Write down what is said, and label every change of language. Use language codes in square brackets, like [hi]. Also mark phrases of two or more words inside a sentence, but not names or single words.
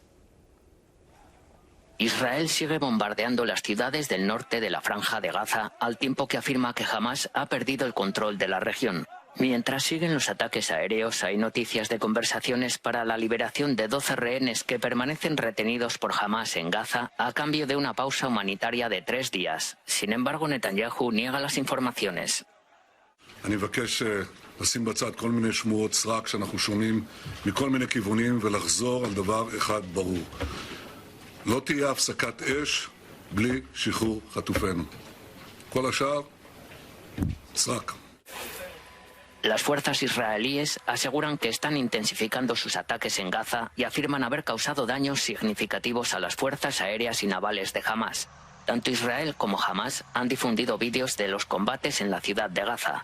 [es] Israel sigue bombardeando las ciudades del norte de la Franja de Gaza al tiempo que afirma que Hamás ha perdido el control de la región. Mientras siguen los ataques aéreos, hay noticias de conversaciones para la liberación de 12 rehenes que permanecen retenidos por Hamás en Gaza a cambio de una pausa humanitaria de 3 días. Sin embargo, Netanyahu niega las informaciones. [he] לשים בצד כל מיני שמועות סרק שאנחנו שומעים מכל מיני כיוונים ולחזור על דבר אחד ברור. לא תהיה הפסקת אש בלי שחרור חטופינו. כל השאר, סרק. [es] Las fuerzas israelíes aseguran que están intensificando sus ataques en Gaza y afirman haber causado daños significativos a las fuerzas aéreas y navales de Hamás. Tanto Israel como Hamás han difundido vídeos de los combates en la ciudad de Gaza.